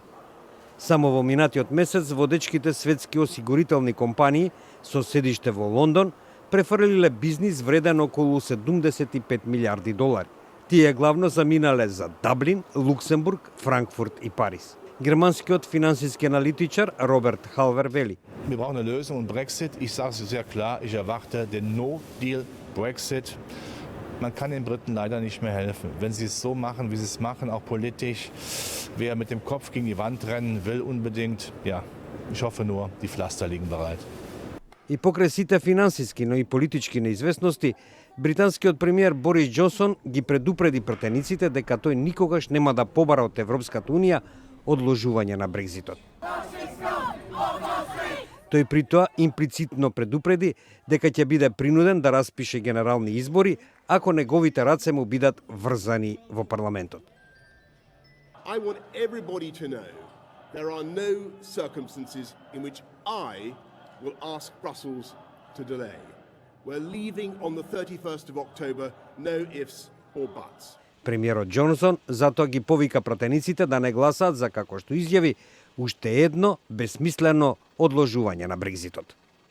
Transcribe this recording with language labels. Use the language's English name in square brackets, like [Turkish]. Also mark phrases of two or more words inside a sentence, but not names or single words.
[Macedonian] Само во минатиот месец водечките светски осигурителни компании со седиште во Лондон префрлиле бизнис вреден околу 75 милиарди долари. Тие главно заминале за Даблин, Луксембург, Франкфурт и Париз. Германскиот финансиски аналитичар Роберт Халвер вели: [German] Wir brauchen eine Lösung und Brexit, ich sage es sehr klar, ich erwarte den [English] No-Deal Brexit. [German] Man kann den Briten leider nicht mehr helfen. Wenn sie es so machen, wie sie es machen, auch politisch, wer mit dem Kopf gegen die Wand rennen will unbedingt, ja, ich hoffe nur, die Pflaster liegen bereit. [Macedonian] И покрај сите финансиски, но и политички неизвестности, британскиот премиер Борис Џонсон ги предупреди пратениците дека тој никогаш нема да побара од Европската Унија одложување на Брекзитот. Тој при тоа имплицитно предупреди дека ќе биде принуден да распише генерални избори ако неговите раце му бидат врзани во парламентот. [English] I want everybody to know there are no circumstances in which I will ask Brussels to delay. We're leaving on the 31st of October, no ifs or buts. [Macedonian] Премиерот Џонсон затоа ги повика пратениците да не гласаат за, како што изјави, уште едно бесмислено одложување на Брекзитот.